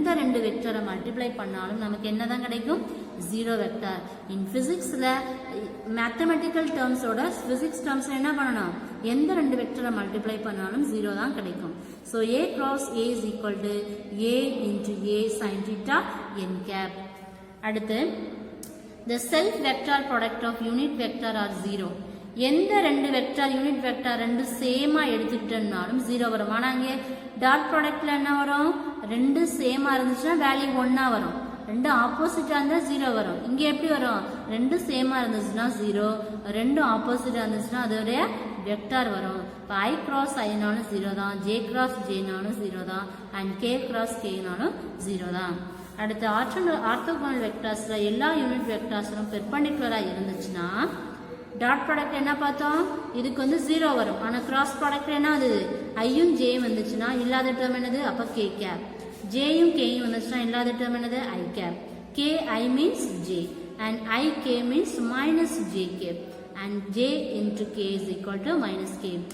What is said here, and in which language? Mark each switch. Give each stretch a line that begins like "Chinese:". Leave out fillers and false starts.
Tamil: ரெண்டு வெக்டரை மல்டிப்ளை பண்ணாலும் நமக்கு என்னதான் கிடைக்கும், 0 வெக்டர். இன் பிசிக்ஸ்ல மேத்தமெட்டிக்கல் டேர்ம்ஸோட பிசிக்ஸ் டேர்ம்ஸ்ல என்ன பண்ணணும், எந்த ரெண்டு வெக்டரை மல்டிப்ளை பண்ணாலும் 0 தான் கிடைக்கும்.
English: So A cross A is equal to A into A sin theta n cap. அடுத்து the self vector product of unit vector are 0.
Tamil: எந்த ரெண்டு வெக்டார் யூனிட் வெக்டார் ரெண்டு சேமா எடுத்துக்கிட்டோம்னாலும் 0 வரும். ஆனா இங்கே டாட் ப்ராடக்ட்ல என்ன வரும், ரெண்டு சேமா இருந்துச்சுன்னா வேல்யூ 1 வரும், ரெண்டு ஆப்போசிட்டா இருந்தா 0 வரும். இங்க எப்படி வரும், ரெண்டு சேமா இருந்துச்சுன்னா 0, ரெண்டு ஆப்போசிட்டா இருந்துச்சுன்னா அதோடைய வெக்டார் வரும். இப்போ I cross Iனாலும் 0 தான், J cross Jனாலும் 0 தான், அண்ட் K cross Kனாலும் 0 தான். அடுத்து ஆர்த்தோகோனல் வெக்டார்ஸ்ல எல்லா யூனிட் வெக்டார்ஸும் பெர்பெண்டிகுலரா இருந்துச்சுன்னா டாட் ப்ராடக்ட் என்ன பார்த்தோம், இதுக்கு வந்து 0 வரும். ஆனால் கிராஸ் ப்ராடக்ட் என்ன அது, ஐயும் ஜேயும் வந்துச்சுன்னா இல்லாத டேர்ம் என்னது, அப்போ கே கேப். ஜேயும் கேயும் வந்துச்சுன்னா இல்லாத டேர்ம் என்னது, ஐ gap.
English: K i means j and i k means minus j cap and j into k is equal to minus k.